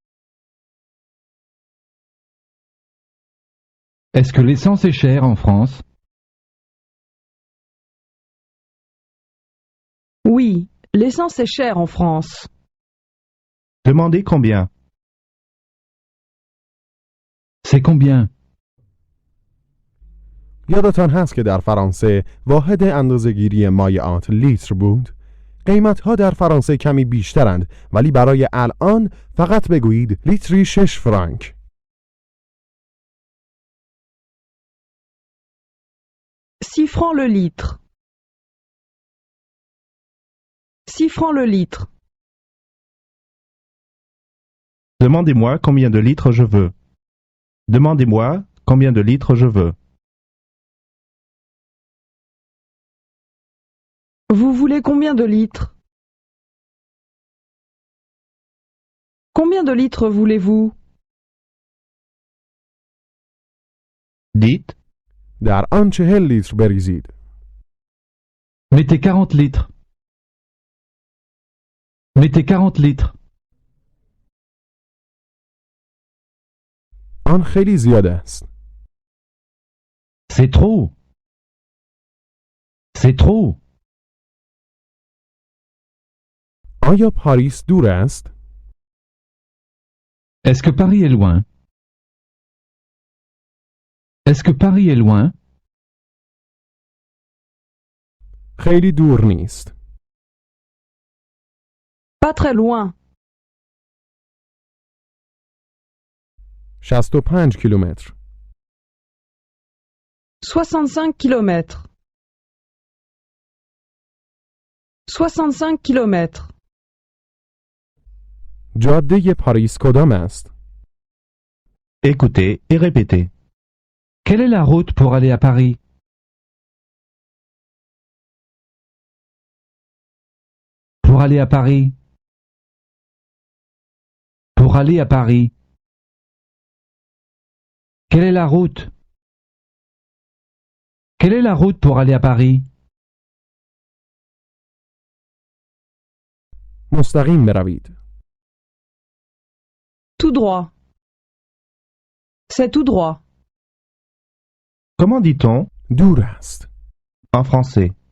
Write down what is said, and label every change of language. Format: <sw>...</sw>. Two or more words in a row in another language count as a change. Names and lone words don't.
<fr>Est-ce que l'essence est chère en France? Oui, l'essence est chère en France. Demandez combien. C'est combien?</fr> <fa>یادتان هست که در فرانسه واحد اندازه‌گیری مایعات لیتر بود؟ قیمت‌ها در فرانسه کمی بیشترند ولی برای الان فقط بگویید لیتری 6 فرانک.</fa> <fr>Six francs le litre. 6 francs le litre. Demandez-moi combien de litres je veux. Demandez-moi combien de litres je veux. Vous voulez combien de litres? Combien de litres voulez-vous? Dites,</fr> <fa>در آن 40 لیتر بریزید.</fa> <fr>Mettez 40 litres. Mettez 40 litres.</fr> <fa>آن خیلی زیاد است.</fa> <fr>C'est trop. C'est trop.</fr> <fa>آیا پاریس دور است؟</fa> <fr>Est-ce que Paris est loin? Est-ce que Paris est loin?</fr> <fa>خیلی دور نیست.</fa> <fr>Pas très loin.</fr> <fa>65 کیلومتر.</fa> <fr>65 kilomètres. 65 kilomètres.</fr> <fa>جاده پاریس کدام است؟</fa> <fr>écoutez et répétez. Quelle est la route pour aller à Paris? Pour aller à Paris. Pour aller à Paris. Quelle est la route? Quelle est la route pour aller à Paris?</fr> <fa>مستقیم بروید.</fa> <fr>Tout droit. C'est tout droit. Comment dit-on</fr> <fa>دور است.</fa> <fr>en français?</fr>